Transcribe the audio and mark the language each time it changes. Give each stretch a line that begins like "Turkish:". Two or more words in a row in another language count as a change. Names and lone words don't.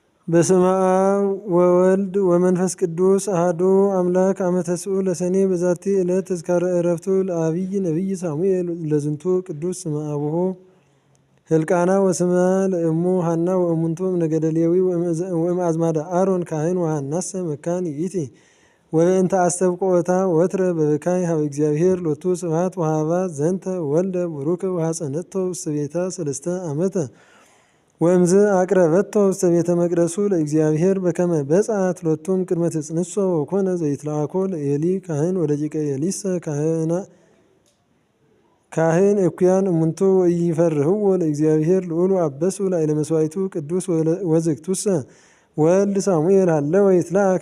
Geez: በስመ አብ ወወልድ ወመንፈስ ቅዱስ አሐዱ አምላክ አመ ተስዑ ለሰኔ በዛቲ ዕለት ተዝካረ ዕረፍቱ ለአብይ ነቢይ ሳሙኤል ለዝንቱ ቅዱስ ስመ አቡሁ ሕልቃና ወስመ ለእሙ ሐና ወእሙንቱ እምነገደ ሌዊ ወእምአዝማደ አሮን ካህን ወሐናሰ መካን ይእቲ ወበእንተ አስተብቆታ ወትረ በበካይ ሀበ እግዚአብሔር ሎቱ ስብሐት ወሀባ ዘንተ ወልደ ቡሩከ ወሐፀነቶ ውስተ ቤታ ሰለስተ ዓመተ ወእምዝ አቅረበቶ ውስተ ቤተ መቅደሱ ለእግዚአብሔር በከመ በጽአት ሎቱም ቅድመ ትጽንሶ ወኮነ ዘይትለአኮ ለኤሊ ካህን ወደቂቀ ኤሊሰ ካህን እኩያን እሙንቱ ወኢይፈርህዎ ለእግዚአብሔር ልዑል አበሱ ላዕለ መስዋዕቱ ቅዱስ ወዝግቱሰ ወልድ ሳሙኤል ሀለወ ይትለአክ